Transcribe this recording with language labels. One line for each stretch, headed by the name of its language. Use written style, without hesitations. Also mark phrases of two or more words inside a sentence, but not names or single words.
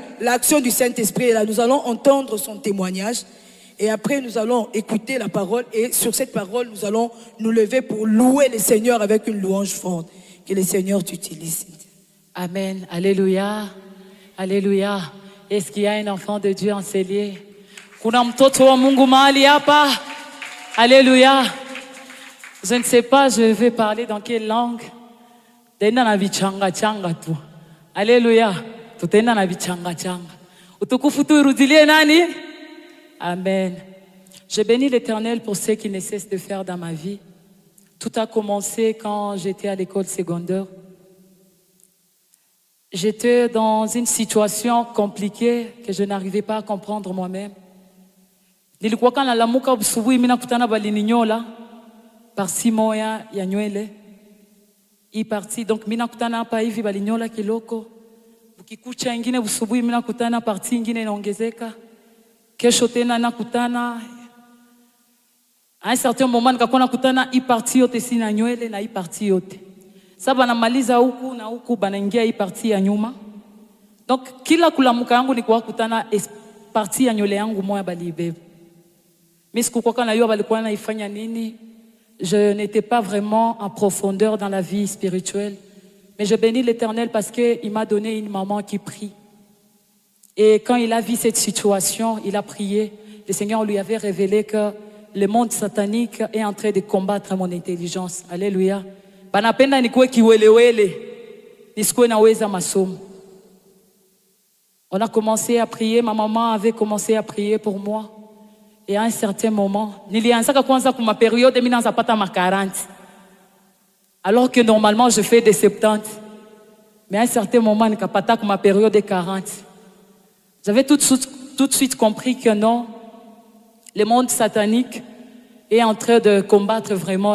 French: L'action du Saint-Esprit est là. Nous allons entendre son témoignage. Et après, nous allons écouter la parole. Et sur cette parole, nous allons nous lever pour louer le Seigneur avec une louange forte. Que le Seigneur t'utilise. Amen. Alléluia. Alléluia. Est-ce qu'il y a un enfant de Dieu enseigné?
Swahili: Kuna mtoto wa Mungu mahali hapa?
French: Alléluia. Je ne sais pas, je vais parler dans quelle langue.
Swahili: Tutaenda na vichanga changa tu.
French: Alléluia.
Swahili: Tutaenda na vichanga changa. Utukufu tu irudilie nani?
French: Amen. Je bénis l'Éternel pour ce qu'il ne cesse de faire dans ma vie. Tout a commencé quand j'étais à l'école secondaire. J'étais dans une situation compliquée que je n'arrivais pas à comprendre moi-même.
Swahili: Nilikuwa kana lamuka busubuhi mimi nakutana balininyola parsi moya ya nywele. Hii
French: parti donc
Swahili: mimi nakutana hapa hivi balinyola kiloko. Ukikucha ingine busubuhi mimi nakutana parti ingine inaongezeka. Kesho tena nakutana.
French: À un certain moment
Swahili: nikakuwa nakutana hii parti yote sina nywele na hii parti yote. Sasa banamaliza huku na huku banaingia hii parti ya nyuma. Donc kila kulamuka yangu nilikuwa kutana parti ya nywele yangu moya balibeba. Mais sikukuwa kana yo balikuwa naifanya nini?
French: Je n'étais pas vraiment en profondeur dans la vie spirituelle. Mais je bénis l'Éternel parce qu'il m'a donné une maman qui prie. Et quand il a vu cette situation, il a prié. Le Seigneur lui avait révélé que le monde satanique est en train de combattre mon intelligence. Alléluia.
Swahili: Banapenda nikuwe kiwelewele. Nisikuwe naweza masomo.
French: On a commencé à prier. Ma maman avait commencé à prier pour moi. Et à un certain moment,
Swahili: nilianzaka kwanza kuma période mimi naanza pata ma 40.
French: Alors que normalement je fais des 70. Mais à un certain moment
Swahili: nikapata kuma
French: période de 40. J'avais tout de suite compris que non, le monde satanique est en train de combattre vraiment.